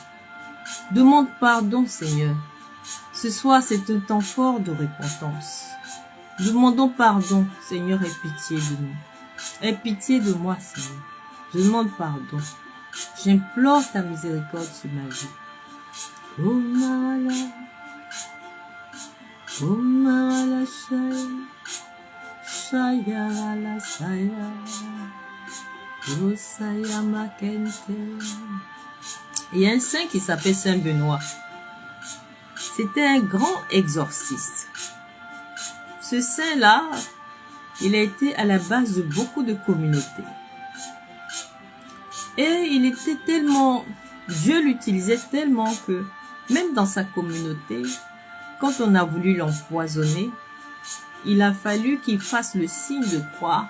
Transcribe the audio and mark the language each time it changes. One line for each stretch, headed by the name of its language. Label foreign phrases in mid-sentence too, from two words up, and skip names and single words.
French: Demande pardon, Seigneur. Ce soir, c'est un temps fort de repentance. Demandons pardon, Seigneur, aie pitié de nous. Aie pitié de moi, Seigneur. Je demande pardon. J'implore ta miséricorde sur ma vie. Kumala, kumala saya la saya, saya makente. Il y a un saint qui s'appelle Saint Benoît. C'était un grand exorciste. Ce saint-là, il a été à la base de beaucoup de communautés. Et il était tellement, Dieu l'utilisait tellement que même dans sa communauté, quand on a voulu l'empoisonner, il a fallu qu'il fasse le signe de croix.